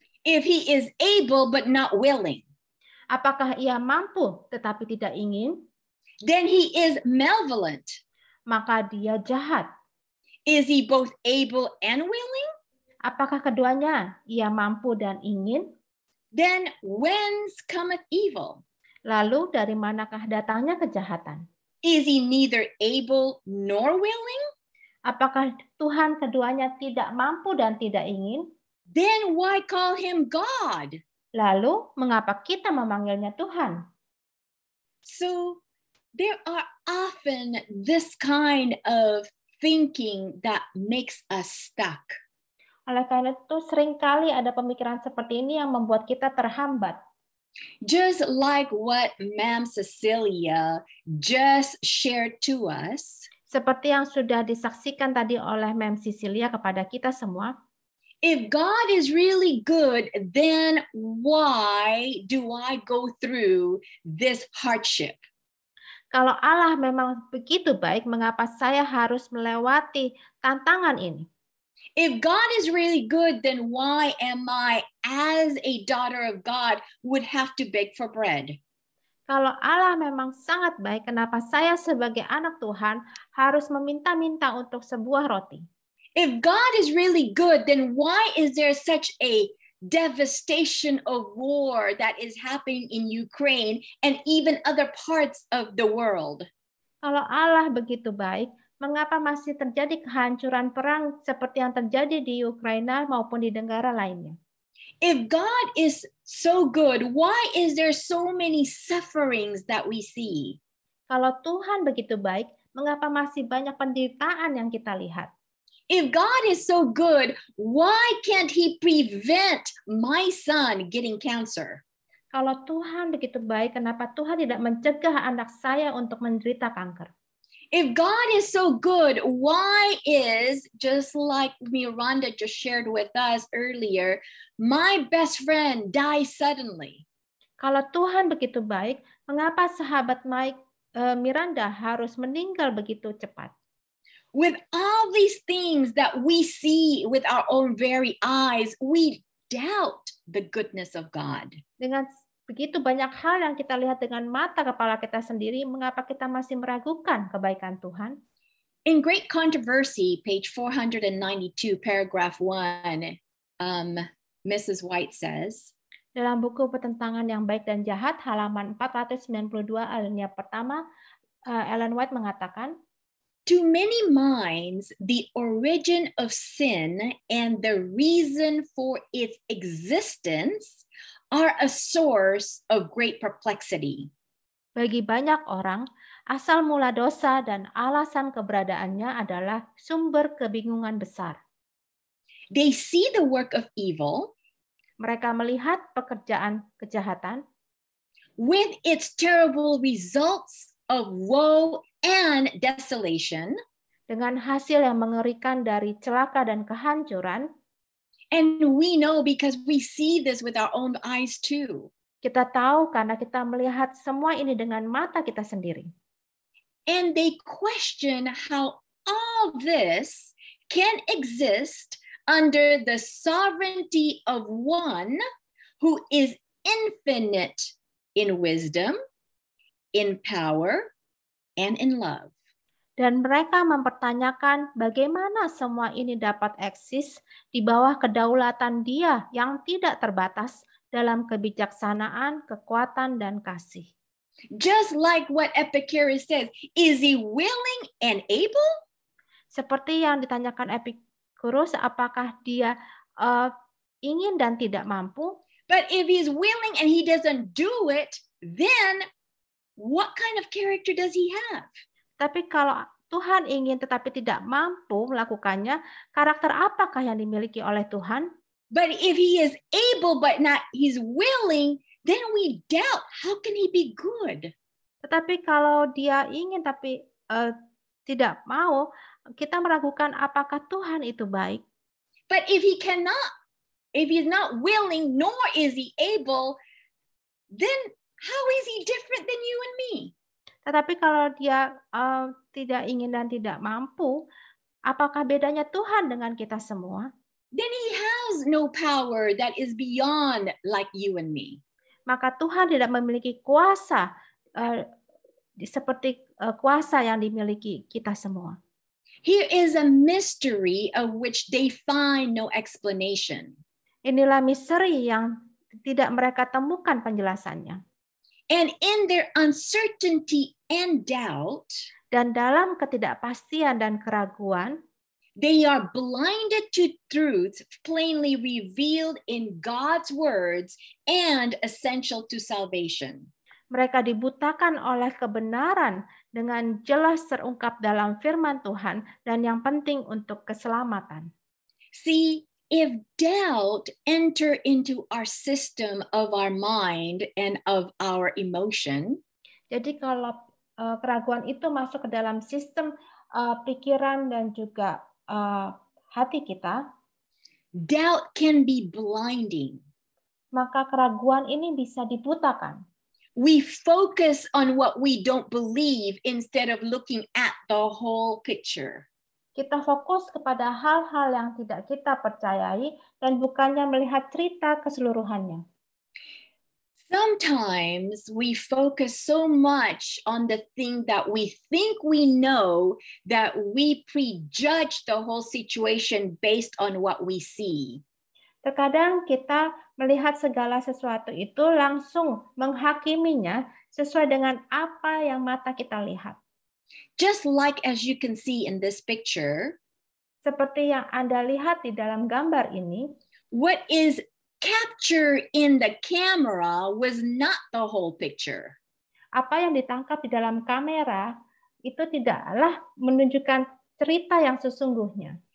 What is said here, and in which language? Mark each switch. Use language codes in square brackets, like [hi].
[en] If he is able but not willing, [id] Apakah ia mampu tetapi tidak ingin? [en] then he is malevolent. [id] Maka dia jahat. [en] Is he both able and willing? [id] Apakah keduanya ia mampu dan ingin? [en] Then whence cometh evil? [id] Lalu dari manakah datangnya kejahatan? [en] Is he neither able nor willing? [id] Apakah Tuhan keduanya tidak mampu dan tidak ingin? [en] Then why call him God? [id] Lalu mengapa kita memanggilnya Tuhan? [en] So there are often this kind of thinking that makes us stuck. [id] Oleh karena itu seringkali ada pemikiran seperti ini yang membuat kita terhambat. [en] Just like what Ma'am Cecilia just shared to us, [id] Seperti yang sudah disaksikan tadi oleh Ma'am Cecilia kepada kita semua, [en] if God is really good, then why do I go through this hardship? [id] kalau Allah memang begitu baik, mengapa saya harus melewati tantangan ini? [en] If God is really good, then why am I, as a daughter of God, would have to beg for bread? [id] Kalau Allah memang sangat baik, kenapa saya sebagai anak Tuhan harus meminta-minta untuk sebuah roti? [en] If God is really good, then why is there such a devastation of war that is happening in Ukraine and even other parts of the world? [id] Kalau Allah begitu baik, mengapa masih terjadi kehancuran perang seperti yang terjadi di Ukraina maupun di negara lainnya? [en] If God is so good, why is there so many sufferings that we see? [id] Kalau Tuhan begitu baik, mengapa masih banyak penderitaan yang kita lihat? [en] If God is so good, why can't he prevent my son getting cancer? [id] Kalau Tuhan begitu baik, kenapa Tuhan tidak mencegah anak saya untuk menderita kanker? [en] If God is so good, why is, just like Miranda just shared with us earlier, my best friend dies suddenly? [id] Kalau Tuhan begitu baik, mengapa sahabat Miranda harus meninggal begitu cepat? [en] With all these things that we see with our own very eyes, we doubt the goodness of God. [id] Dengan begitu banyak hal yang kita lihat dengan mata kepala kita sendiri, mengapa kita masih meragukan kebaikan Tuhan? [en] In Great Controversy, page 492, paragraph 1, Mrs. White says, [id] Dalam buku Pertentangan yang Baik dan Jahat, halaman 492, alinea pertama, Ellen White mengatakan, [en] to many minds, the origin of sin and the reason for its existence are a source of great perplexity. [id] Bagi banyak orang, asal mula dosa dan alasan keberadaannya adalah sumber kebingungan besar. [en] They see the work of evil, [id] mereka melihat pekerjaan kejahatan, [en] with its terrible results of woe and desolation, [id] dengan hasil yang mengerikan dari celaka dan kehancuran. [en] And we know because we see this with our own eyes too. [id] Kita tahu karena kita melihat semua ini dengan mata kita sendiri. [en] And they question how all this can exist under the sovereignty of one who is infinite in wisdom, in power, and in love. [id] Dan mereka mempertanyakan bagaimana semua ini dapat eksis di bawah kedaulatan Dia yang tidak terbatas dalam kebijaksanaan, kekuatan, dan kasih. [en] Just like what Epicurus says, is he willing and able? [id] Seperti yang ditanyakan Epicurus, apakah dia ingin dan tidak mampu? [en] But if he's willing and he doesn't do it, then what kind of character does he have? [id] Tapi kalau Tuhan ingin tetapi tidak mampu melakukannya, karakter apakah yang dimiliki oleh Tuhan? [en] But if he is able but not he's willing, then we doubt how can he be good? [id] Tetapi kalau dia ingin tapi tidak mau, kita meragukan apakah Tuhan itu baik. [en] But if he cannot, if he's not willing nor is he able, then how is he different than you and me? [id] Tetapi kalau dia tidak ingin dan tidak mampu, apakah bedanya Tuhan dengan kita semua? [en] Then he has no power that is beyond like you and me. [id] Maka Tuhan tidak memiliki kuasa seperti kuasa yang dimiliki kita semua. [en] Here is a mystery of which they find no explanation. [id] Inilah misteri yang tidak mereka temukan penjelasannya. [en] And in their uncertainty and doubt, [id] dan dalam ketidakpastian dan keraguan, [en] they are blinded to truths plainly revealed in God's words and essential to salvation. [id] Mereka dibutakan oleh kebenaran dengan jelas terungkap dalam firman Tuhan dan yang penting untuk keselamatan. [en] See, if doubt enter into our system of our mind and of our emotion, [id] jadi kalau keraguan itu masuk ke dalam sistem pikiran dan juga hati kita, [en] doubt can be blinding. [id] Maka keraguan ini bisa dibutakan. [en] We focus on what we don't believe instead of looking at the whole picture. [id] Kita fokus kepada hal-hal yang tidak kita percayai dan bukannya melihat cerita keseluruhannya. [en] Sometimes we focus so much on the thing that we think we know that we prejudge the whole situation based on what we see. [id] Terkadang kita melihat segala sesuatu itu langsung menghakiminya sesuai dengan apa yang mata kita lihat. [en] Just like as you can see in this picture, [id] seperti yang Anda lihat di dalam gambar ini, [en] what is captured in the camera was not the whole picture. [id] Apa yang ditangkap di dalam kamera itu tidaklah menunjukkan cerita yang sesungguhnya.